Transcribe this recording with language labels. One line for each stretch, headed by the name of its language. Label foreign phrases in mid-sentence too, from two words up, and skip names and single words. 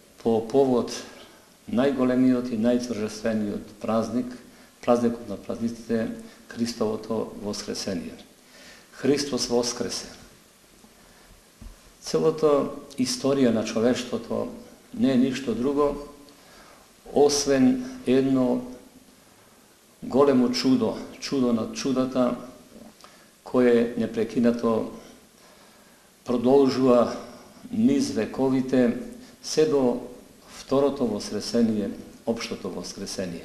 Macedonian: po povod najgolemijot i najtržestvenijot praznikot na praznicите Христовото воскресение. Христос воскресе. Целата историја на човештвото не е ништо друго, освен едно големо чудо, чудо над чудата, кое непрекинато продолжува низ вековите, се до второто воскресение, општото воскресение.